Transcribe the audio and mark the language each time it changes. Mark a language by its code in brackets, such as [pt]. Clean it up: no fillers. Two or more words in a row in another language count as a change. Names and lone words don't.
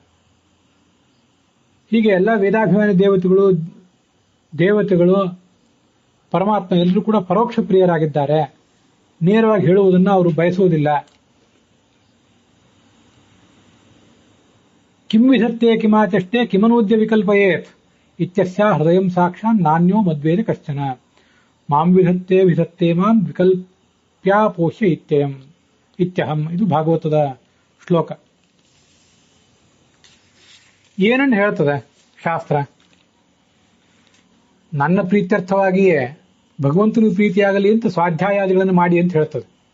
[kn] ಹೀಗೆ ಎಲ್ಲ ವೇದಾಭಿಮಾನಿ ದೇವತೆಗಳು ಪರಮಾತ್ಮ ಎಲ್ಲರೂ ಕೂಡ ಪರೋಕ್ಷ ಪ್ರಿಯರಾಗಿದ್ದಾರೆ. ನೇರವಾಗಿ ಹೇಳುವುದನ್ನು ಅವರು ಬಯಸುವುದಿಲ್ಲ. [sa] ಕಿಂ ವಿಧತ್ತೆ ಕಿಮಾಚಷ್ಟೇ ಕಿಮನೂದ್ಯ ವಿಕಲ್ಪಯೇತ್ ಇತ್ಯಸ್ಯ ಹೃದಯಂ ಸಾಕ್ಷಾನ್ ನಾನ್ಯೋ ಮದ್ವೇದ ಕಶ್ಚನ ಮಾಂ ವಿಧತ್ತೆ ಮಾಂ ವಿಕಲ್ಪ್ಯಾಪೋಷ್ಯ ಇತ್ಯಹಂ. [kn] ಇದು ಭಾಗವತದ ಶ್ಲೋಕ. ಏನನ್ನು ಹೇಳ್ತದೆ ಶಾಸ್ತ್ರ? ನನ್ನ ಪ್ರೀತ್ಯರ್ಥವಾಗಿಯೇ ಭಗವಂತನ ಪ್ರೀತಿಯಾಗಲಿ ಅಂತ ಸ್ವಾಧ್ಯಾಯಾದಿಗಳನ್ನು ಮಾಡಿ ಅಂತ ಹೇಳ್ತದೆ.